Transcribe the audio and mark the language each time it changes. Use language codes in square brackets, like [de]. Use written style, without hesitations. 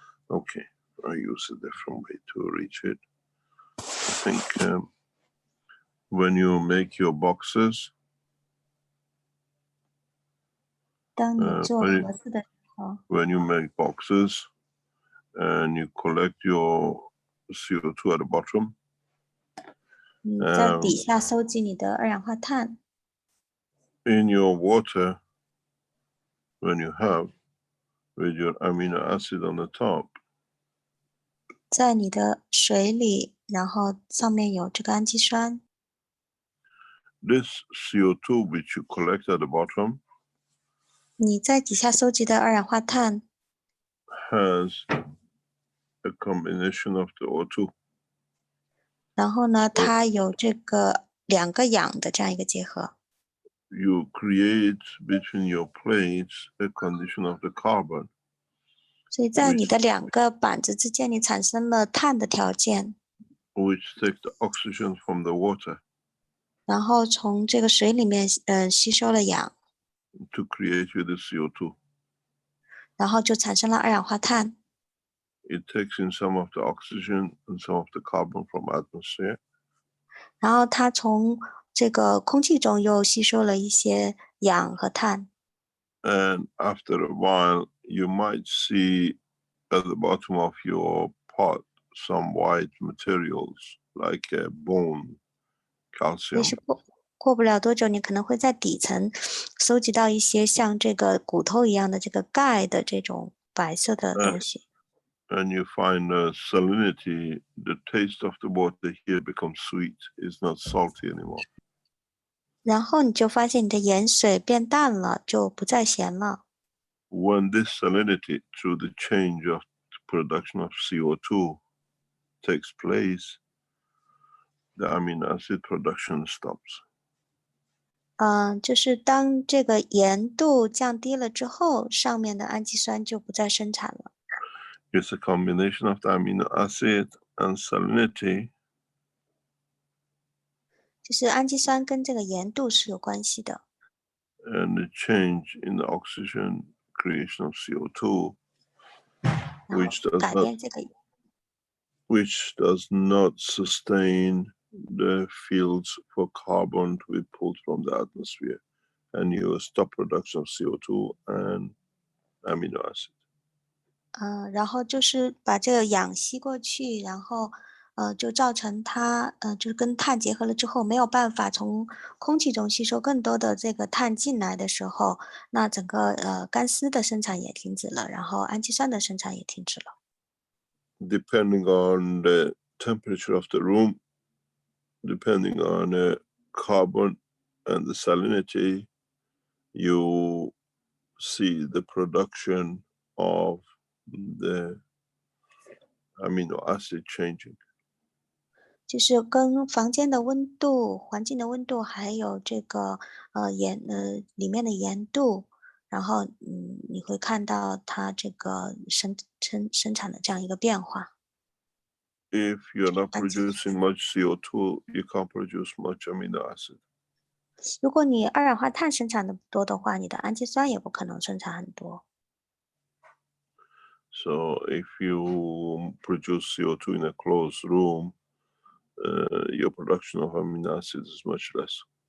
[en] Okay, I use a different way to reach it. I think when you make your boxes, [zh] 当你做盒子的时候 [en] when you make boxes and you collect your CO2 at the bottom, [zh] 你在底下收集你的二氧化碳。 [en] in your water, when you have with your amino acid on the top, [zh] 在你的水里，然后上面有这个氨基酸。 [en] this CO2 which you collect at the bottom [zh] 你在底下收集的二氧化碳 [en] has a combination of the O2. [zh] 然后呢，它有这个2个氧的这样一个结合。 [en] You create between your plates a condition of the carbon. [zh] 所以在你的2个板子之间，你产生了碳的条件。 [en] Which take the oxygen from the water. [zh] 然后从这个水里面吸收了氧。 [en] To create you the CO2. [zh] 然后就产生了二氧化碳。 [en] It takes in some of the oxygen and some of the carbon from atmosphere. [zh] 然后它从这个空气中又吸收了一些氧和碳。 [en] And after a while, you might see at the bottom of your pot some white materials like bone, [zh] 也 [en] calcium. [zh] 许过不了多久，你可能会在底层搜集到一些像这个骨头一样的这个钙的这种白色的东西。 [en] And you find salinity, the taste of the water here becomes sweet. It's not salty anymore. [zh] 然后你就发现你的盐水变淡了，就不再咸了。 [en] When this salinity, through the change of production of CO2, takes place, the amino acid production stops. [zh] 就是当这个盐度降低了之后，上面的氨基酸就不再生产了。 [en] It's a combination of the amino acid and salinity. [zh] 就是氨基酸跟这个盐度是有关系的。 [en] And the change in the oxygen creation of CO2, [zh] 然后 [en] which [zh] 改变这个 [en] does not sustain the fields for carbon to be pulled from the atmosphere, and you stop production of CO2 and amino acid. [zh] 然后就是把这个氧吸过去，然后就造成它就是跟碳结合了之后，没有办法从空气中吸收更多的这个碳进来的时候，那整个干丝的生产也停止了，然后氨基酸的生产也停止了。 [en] Depending on the temperature of the room, depending on the carbon and the salinity, you see the production of the amino acid changing. [zh] 就是跟房间的温度、环境的温度，还有这个里面的盐度，然后你会看到它这个生产的这样一个变化。 [en] If you're not producing much CO2, you can't produce much amino acid. [zh] 如果你二氧化碳生产的多的话，你的氨基酸也不可能生产很多。 [en] So if you produce CO2 in a closed room, your production of amino acids is much less.